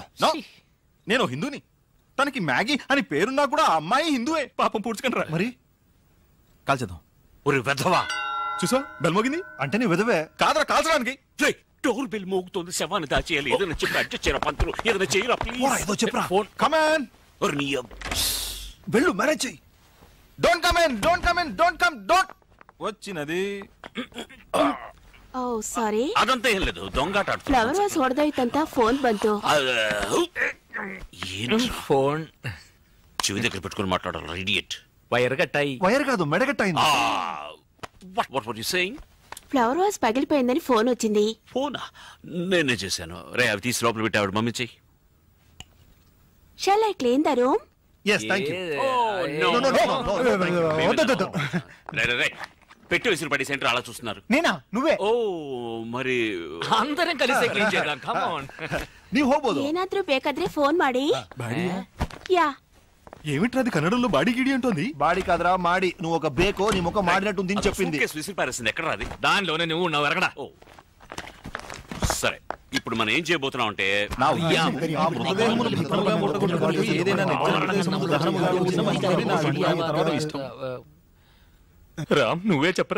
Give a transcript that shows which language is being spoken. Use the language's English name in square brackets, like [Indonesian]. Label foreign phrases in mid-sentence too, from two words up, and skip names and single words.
[Telugu] నేను హిందూని, తనకి మ్యాగీ అని పేరున్నా కూడా ఆ అమ్మాయి హిందూవే. పాపం పూడ్చుకుంటారా. మరి కాల్చేద్దాం. ఒరే వెధవా, చూసా బెల్ మోగింది అంటే నీ విధవే కాదరా కాల్చడానికి. డోర్ బెల్ మోగుతోంది. శవాన్ని దాచేయాలి. ఏదైనా చెప్పి అడ్జస్ట్ చేయరా పంతులు. ఏదైనా చేయరా ప్లీజ్. ఏదో చెప్పరా. [English] Come on. [Telugu] వెళ్ళు, మేనేజ్ చెయ్యి. [English] Don't come in, don't come in, don't come, don't. [Telugu] వచ్చినది. [Kannada] ಓ ಸಾರಿ, ಅದಂತ ಏನ್ [Telugu] లేదు దొంగాట [English] flower vase [Kannada] ಹೊಡೆದೋಯ್ತಂತ ಫೋನ್ ಬಂತು. [Telugu] ಏನು ಫೋನ್ చెవి దగ్గర పెట్టుకొని మాట్లాడాలి ఇడియట్. వైర్ కట్టాయి. వైర్ కాదు మెడగట్టయింది. [English] What were you saying? flower vase [Telugu] పగిలిపోయిందని ఫోన్ వచ్చింది. ఫోనా? నేనే చేశాను. రే అవి తీసి లోపల పెట్టి ఆవిడ మమ్మీ చెయ్యి. [English] Shall I clean the room? yes thank you. [Telugu] రే పెట్టి విసిరి పడి సెంటర్ అలా చూస్తున్నారు. నేనా? నువ్వే? ఓ మరి అందరం కలిసి క్లీన్ చేద్దాం. [English] come on. [Kannada] ನೀವು ಹೋಗ್ಬೋದು. ಏನಾದ್ರೂ ಬೇಕಾದ್ರೆ ಫೋನ್ ಮಾಡಿ. [Telugu] యా ఏమిట్రది కన్నడంలో బాడీ గిడి అంటుంది? బాడీ కాదురా మాడి. నువ్వు ఒక బేకో నీ ముఖం మాడినట్టుంది అని చెప్పింది. విసిరి పారేసింది. ఎక్కడ రాది? దానిలోనే నువ్వు ఉన్నావు. ఎరగడా? సరే ఇప్పుడు మనం ఏం చేయబోతున్నాం అంటే రామ్ నువ్వే చెప్పరా.